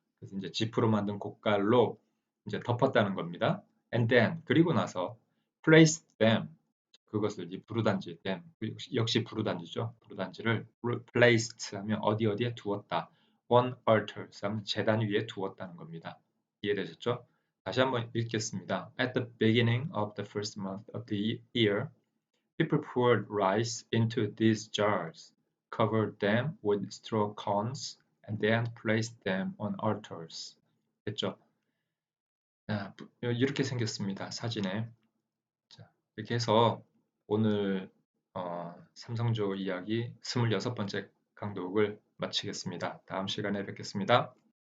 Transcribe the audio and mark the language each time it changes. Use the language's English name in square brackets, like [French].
[Korean] 그래서 이제 지프로 만든 곡갈로 이제 덮었다는 겁니다. [English] And then [Korean] 그리고 나서 [English] placed them [Korean] 그것을 이제 부르단지 them 역시 부르단지죠. 부르단지를 placed 하면 어디 어디에 두었다. [English] on altars [Korean] 하면 제단 위에 두었다는 겁니다. 이해되셨죠? 다시 한번 읽겠습니다. [English] At the beginning of the first month of the year, people poured rice into these jars, covered them with straw cones, and then placed them on altars. [Korean] 됐죠? 이렇게 생겼습니다. 사진에. 자, 이렇게 해서 오늘 삼성조 이야기 26번째 강독을 마치겠습니다. 다음 시간에 뵙겠습니다.